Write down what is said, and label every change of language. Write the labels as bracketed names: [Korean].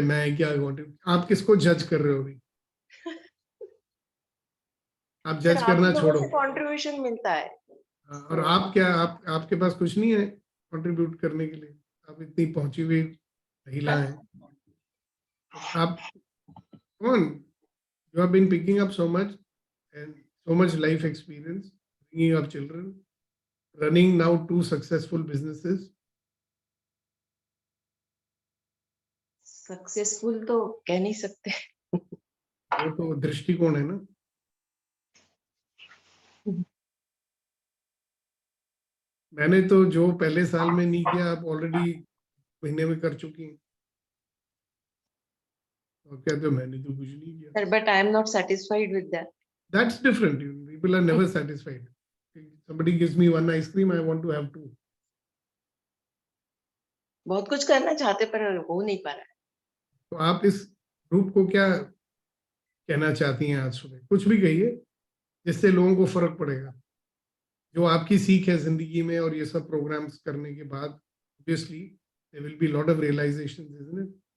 [Hindi] मैं क्या आप किसको जज कर रहे हो अभी? आप जज करना छोड़ो. कंट्रीब्यूशन मिलता है. और आप क्या आपके पास कुछ नहीं है कंट्रीब्यूट करने के लिए? आप इतनी पहुंची हुई महिला हैं. आप कौन? [English] You have been picking up so much and so much life experience, bringing up children, running now 2 successful businesses. [Hindi] Successful तो कह नहीं सकते. वो तो दृष्टिकोण है ना. मैंने तो जो पहले साल में नहीं किया, आप ऑलरेडी महीने में कर चुकी हैं. और कहते हो मैंने तो कुछ नहीं किया. [English] Sir, but I am not satisfied with that. That's different. People are never satisfied. Somebody gives me 1 ice cream, I want to have 2. [Hindi] बहुत कुछ करना चाहते पर हो नहीं पा रहा है. तो आप इस ग्रुप को क्या कहना चाहती हैं आज सुबह? कुछ भी कहिए जिससे लोगों को फर्क पड़ेगा, जो आपकी सीख है जिंदगी में, और ये सब प्रोग्राम्स करने के बाद [English] Obviously there will be lot of realisations, isn't it?